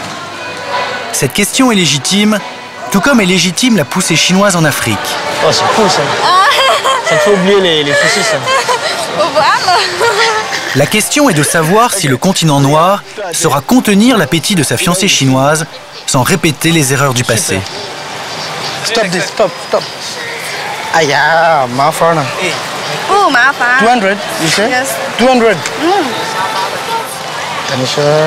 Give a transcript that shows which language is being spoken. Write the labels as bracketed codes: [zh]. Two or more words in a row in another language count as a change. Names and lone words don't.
[fr] Cette question est légitime, tout comme est légitime la poussée chinoise en Afrique. Oh, c'est cool, ça. Ça te fait oublier les soucis, ça. La question est de savoir si le continent noir saura contenir l'appétit de sa fiancée chinoise sans répéter les erreurs du passé. [en] Stop this, stop. Aïe, ma fana. Oh, ma fana. 200, you say? Yes. 200. Tanisha,